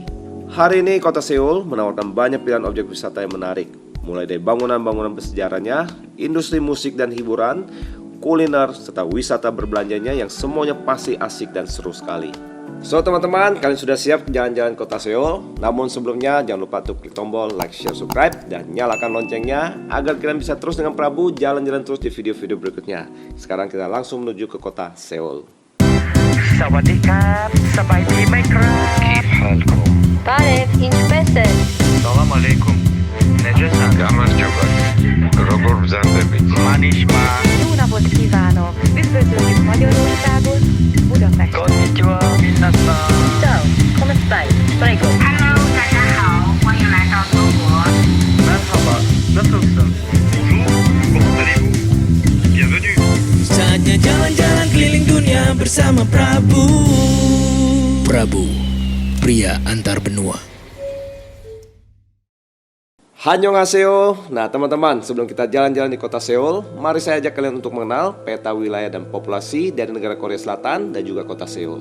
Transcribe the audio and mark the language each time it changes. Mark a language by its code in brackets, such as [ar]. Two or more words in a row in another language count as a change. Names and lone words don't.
[id] Hari ini kota Seoul menawarkan banyak pilihan objek wisata yang menarik, mulai dari bangunan-bangunan bersejarahnya, industri musik dan hiburan, kuliner, serta wisata berbelanjanya yang semuanya pasti asik dan seru sekali. So teman-teman, kalian sudah siap jalan-jalan kota Seoul? Namun sebelumnya jangan lupa untuk klik tombol [en] like, share, subscribe, [id] dan nyalakan loncengnya agar kalian bisa terus dengan Prabu jalan-jalan terus di video-video berikutnya. Sekarang kita langsung menuju ke kota Seoul. [th] สวัสดีครับสบายดีไหมครับ [ar] كيف حالكم طارق inspector السلام عليكم نجسا [hu] Gámar Csaba, Robor Zandevik. [ar] ما نسمع [hu] Jó napot kívánok! Üdvözöljük Magyarországot, Budapest! [ja] こんにちは 皆さん [it] Ciao, come stai? Prego. [tr] merhaba nasılsın [fr] Comment allez-vous? Bienvenue. [id] Saatnya jalan-jalan keliling dunia bersama Prabu. Prabu, pria antar benua. [ko] Annyeonghaseyo. [id] Nah teman-teman, sebelum kita jalan-jalan di kota Seoul, mari saya ajak kalian untuk mengenal peta wilayah dan populasi dari negara Korea Selatan dan juga kota Seoul.